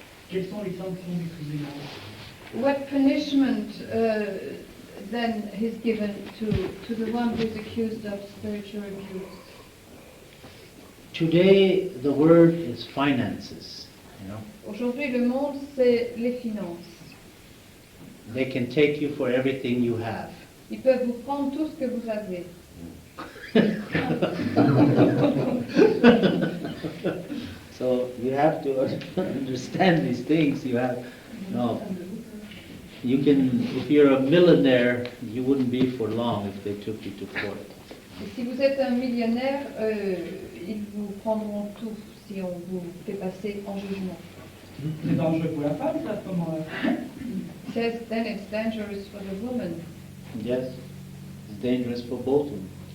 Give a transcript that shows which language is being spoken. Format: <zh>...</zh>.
<fr>Quelles sont les sanctions du tribunal?</fr> <en>What punishment then is given to the one who is accused of spiritual abuse? Today the word is finances. You know.</en> <fr>Aujourd'hui, le monde, c'est les finances.</fr> <en>They can take you for everything you have.</en> <fr>Ils peuvent vous prendre tout ce que vous avez.</fr> <en>So you have to understand these things. You have, no. You can, if you're a millionaire, you wouldn't be for long if they took you to court.</en> <fr>Et si vous êtes un millionnaire, ils vous prendront tout si on vous fait passer en jugement. C'est dangereux pour la femme, ça, à ce moment-là.</fr> <en>Says then it's dangerous for the woman. Yes, it's dangerous for both of them.</en>